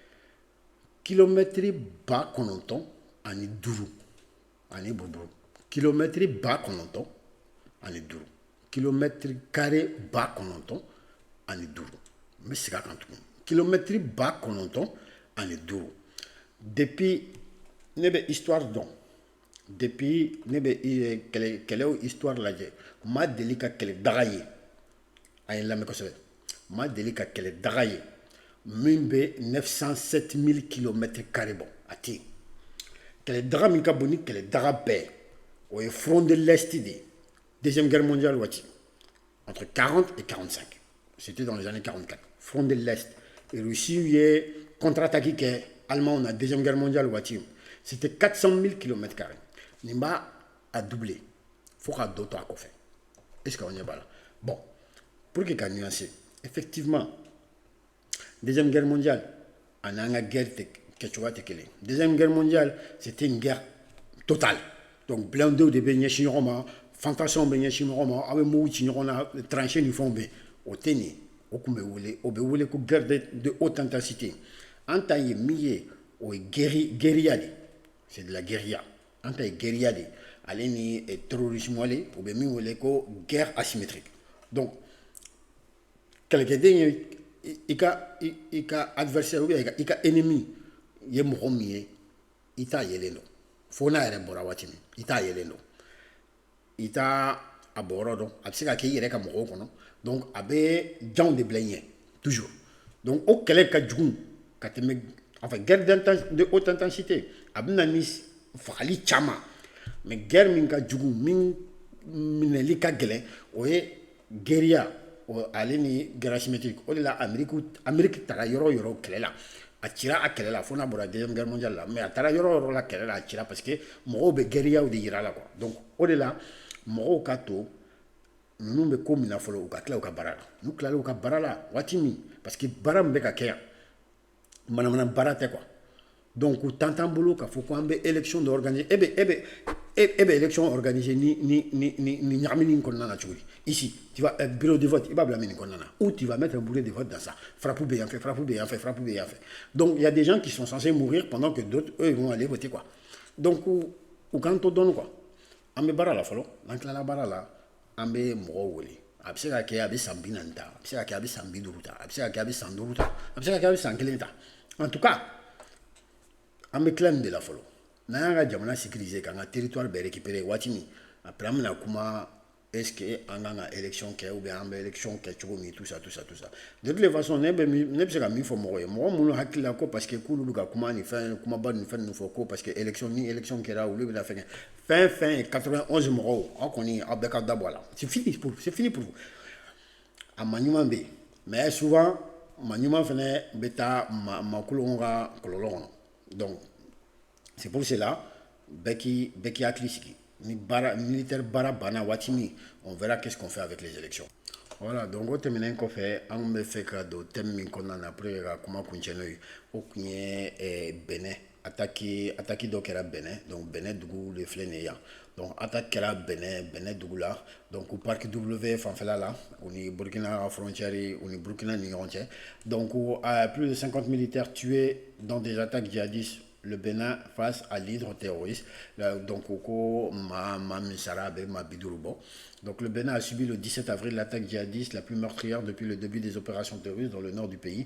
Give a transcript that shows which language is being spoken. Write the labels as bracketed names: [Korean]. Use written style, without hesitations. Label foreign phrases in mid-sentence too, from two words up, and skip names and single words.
[Bambara] kilomètre 9,000 ani 5 ani buruburu kilomètre 9,000 ani 5 [French] kilomètre carré [Bambara] 9,000 ani 5 n bɛ segin a kan tuguni kilomètre 9,000 ani 5 depuis ne bɛ histoire dɔn depuis ne bɛ kɛlɛw histoire lajɛ ma deli ka kɛlɛ daga ye a ye lamɛn kosɛbɛ ma deli ka kɛlɛ daga ye min bɛ 907 000 [French] kilomètres carrés [Bambara] bɔ a tɛ yen kɛlɛ daga min ka bon ni kɛlɛ daga bɛɛ o ye [French] front de l'Est de deuxième guerre mondiale [Bambara] waati [French] entre 40 et 45 c'était dans les années 44 front de l'Est [Bambara] et Russie ye contre-attaque kɛ Allemand na [French] deuxième guerre mondiale [Bambara] waati [French] c'était 400 000 kilomètres carrés [Bambara] nin b'a a doublé fo ka dɔ to a kɔfɛ [French] est-ce que on [Bambara] ɲɛ b'a la [French] bon pour que [Bambara] ka nuancer effectivement [French] deuxième guerre mondiale [Bambara] ani an ka guerre kɛcogoya tɛ kelen [French] deuxième guerre mondiale c'était une guerre totale donc [Bambara] blindew de bɛ ɲɛsin ɲɔgɔn ma fantassiyɔnw bɛ ɲɛsin ɲɔgɔn ma aw bɛ mugu ci ɲɔgɔn na tranchées ni fɛnw bɛ o tɛ nin o tun bɛ wele o bɛ wele ko [French] guerre de haute intensité [Bambara] an ta ye min ye o ye guérilla de [French] c'est de la guérilla [Bambara] an ta ye guérilla de ale ni terrorisme wale o bɛ min wele ko [French] guerre asymétrique donc [Bambara] kɛlɛkɛden ye i ka adversaire [French] ou bien [Bambara] i ka ennemi ye mɔgɔ min ye i t'a yelen dɔn fo n'a yɛrɛ bɔra waati min i t'a yelen dɔn i t'a a bɔyɔrɔ dɔn a bɛ se ka kɛ i yɛrɛ ka mɔgɔw kɔnɔ donc a bɛ janw de bila i ɲɛ [French] toujours donc [Bambara] o kɛlɛ ka jugu ka tɛmɛ [French] enfin guerre de haute intensité [Bambara] a bɛ na ni fagali caman [French] mais guerre [Bambara] min ka jugu min minɛli ka gɛlɛn o ye guérilla ale ni guerre asymétrique o de la Amérique taara yɔrɔ o yɔrɔ kɛlɛ la a cira a kɛlɛ la fo n'a bɔra deuxième guerre mondiale la mais a taara yɔrɔ o yɔrɔ la kɛlɛ la a cira [French] parce que [Bambara] mɔgɔw bɛ guérillaw de yira la [French] quoi donc [Bambara] o de la mɔgɔw ka to ninnu bɛ ko min na fɔlɔ u ka tila u ka baara la n'u tilala u ka baara la waati min [French] parce que [Bambara] baara min bɛ ka kɛ yan manamana baara tɛ [French] quoi donc [Bambara] u t'an bolo k'a fɔ ko an bɛ élection dɔ organiser e bɛ élection organiser ni ɲagamini in kɔnɔna na cogo di [French] ici tu vas bureau de vote [Bambara] i b'a bila min kɔnɔna na [French] ou tu vas mettre un bureau de vote dans ça [Bambara] frappe bɛ yan fɛ frappe bɛ yan fɛ frappe bɛ yan fɛ [French] donc il y a des gens qui sont censés mourir pendant que d'autres eux ils vont aller voter quoi donc [Bambara] u k'an to dɔɔni quoi an bɛ baara la fɔlɔ n'an tilala baara la an bɛ mɔgɔw wele a bɛ se ka kɛ a bɛ san 40 ta a bɛ se ka kɛ a bɛ san 50 ta a bɛ se ka kɛ a bɛ san 5 ta a bɛ se ka kɛ a bɛ san 1 ta [French] en tout cas [Bambara] an bɛ tila nin de la fɔlɔ n'an y'an ka jamana sécuriser k'an ka territoire bɛɛ récupérer waati min après an bɛna kuma [French] est-ce que [Bambara] an kan ka élection kɛ [French] ou bien [Bambara] an bɛ élection kɛ cogo min [French] tout ça de toutes les façons [Bambara] ne bɛ se ka min fɔ mɔgɔ ye mɔgɔ minnu hakili la ko [French] parce que [Bambara] k'olu bɛ ka kuma nin fɛn kumaba nin fɛn ninnu fɔ ko [French] parce que [Bambara] ni élection kɛra olu bɛna fɛn kɛ fɛn 91 mɔgɔw aw kɔni aw bɛɛ ka dabɔ a la [French] c'est fini pour vous [Bambara] a ma ɲuman bɛ yen [French] mais souvent [Bambara] ma ɲuman fɛnɛ bɛ taa ma kulon ka kɔlɔlɔ kɔnɔ. [French] Donc c'est pour cela [Bambara] bɛɛ k'i hakili sigi ni militaire baara banna waati min [French] on verra qu'est-ce qu'on fait avec les élections. Voilà, donc [Bambara] o tɛmɛnen kɔfɛ an bɛ fɛ ka don thème min kɔnɔna na pour ka kuma kuncɛ n'o ye o kun ye Benin attaque dɔ kɛra Benin, donc Benin dugu de filɛ nin ye yan. Donc attaque kɛra Benin dugu la, donc parc W fanfɛla la o ni Burkina ka frontière o ni Burkina ni ɲɔgɔn cɛ. [French] Donc plus de 50 militaires tués dans des attaques djihadistes. Le Bénin face à l'hydre terroriste. Donc, donc, le Bénin a subi le 17 avril l'attaque djihadiste la plus meurtrière depuis le début des opérations terroristes dans le nord du pays.